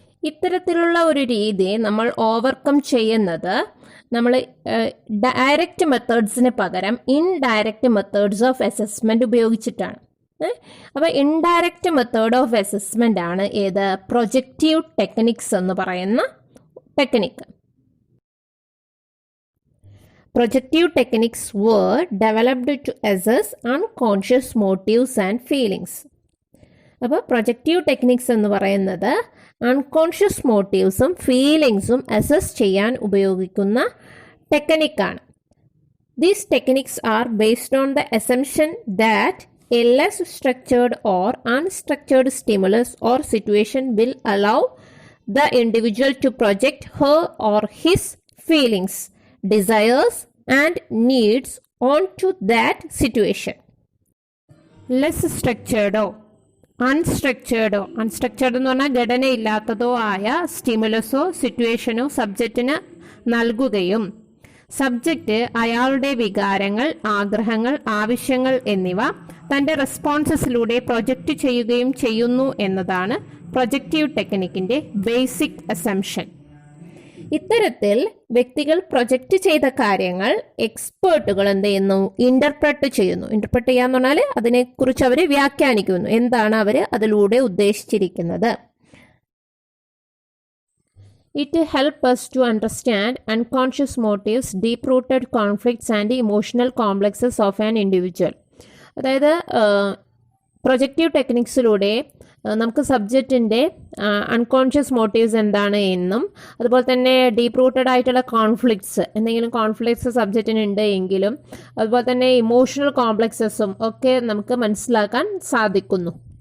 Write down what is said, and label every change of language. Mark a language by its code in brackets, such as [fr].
[ml] ഇത്തരത്തിലുള്ള ഒരു രീതി നമ്മൾ ഓവർകം ചെയ്യുന്നത് നമ്മൾ ഡയറക്റ്റ് മെത്തേഡ്സിന് പകരം ഇൻഡയറക്റ്റ് മെത്തേഡ്സ് ഓഫ് അസസ്മെൻറ്റ് ഉപയോഗിച്ചിട്ടാണ്. അപ്പോൾ ഇൻഡയറക്റ്റ് മെത്തേഡ് ഓഫ് അസസ്മെൻ്റ് ആണ് ഏത്, പ്രൊജക്റ്റീവ് ടെക്നിക്സ് എന്ന് പറയുന്ന technique. [en] Projective techniques were developed to assess unconscious motives and feelings. [ml] അപ്പോൾ പ്രൊജക്റ്റീവ് ടെക്നിക്സ് എന്ന് പറയുന്നത് അൺകോൺഷ്യസ് മോട്ടീവ്സും ഫീലിങ്സും അസസ് ചെയ്യാൻ ഉപയോഗിക്കുന്ന ടെക്നിക്കാണ്. [en] These techniques are based on the assumption that a less structured or unstructured stimulus or situation will allow the individual to project her or his feelings, desires and needs onto that situation. [ml] Less structured അൺസ്ട്രക്ചേർഡോ എന്ന് പറഞ്ഞാൽ ഘടനയില്ലാത്തതോ ആയ സ്റ്റിമുലസോ സിറ്റുവേഷനോ സബ്ജക്റ്റിന് നൽകുകയും subject അയാളുടെ വികാരങ്ങൾ, ആഗ്രഹങ്ങൾ, ആവശ്യങ്ങൾ എന്നിവ തൻ്റെ റെസ്പോൺസസിലൂടെ പ്രൊജക്റ്റ് ചെയ്യുകയും ചെയ്യുന്നു എന്നതാണ് പ്രൊജക്റ്റീവ് ടെക്നിക്കിൻ്റെ ബേസിക് അസംഷൻ. ഇത്തരത്തിൽ വ്യക്തികൾ പ്രൊജക്റ്റ് ചെയ്ത കാര്യങ്ങൾ എക്സ്പേർട്ടുകൾ എന്ത് ചെയ്യുന്നു, ഇന്റർപ്രറ്റ് ചെയ്യുന്നു. ഇന്റർപ്രറ്റ് ചെയ്യാന്ന് പറഞ്ഞാൽ അതിനെക്കുറിച്ച് അവർ വ്യാഖ്യാനിക്കുന്നു, എന്താണ് അവർ അതിലൂടെ ഉദ്ദേശിച്ചിരിക്കുന്നത്. [en] It helps us to understand unconscious motives, deep-rooted conflicts and emotional complexes of an individual. [ml] അതായത് പ്രൊജക്റ്റീവ് ടെക്നിക്സിലൂടെ നമുക്ക് സബ്ജക്റ്റിൻ്റെ അൺകോൺഷ്യസ് മോട്ടീവ്സ് എന്താണ് എന്നും അതുപോലെ തന്നെ ഡീപ്പ് റൂട്ടഡ് ആയിട്ടുള്ള കോൺഫ്ലിക്ട്സ്, എന്തെങ്കിലും കോൺഫ്ലിക്ട്സ് സബ്ജക്റ്റിന് ഉണ്ട് എങ്കിലും അതുപോലെ തന്നെ ഇമോഷണൽ കോംപ്ലക്സസും ഒക്കെ നമുക്ക് മനസ്സിലാക്കാൻ സാധിക്കുന്നു.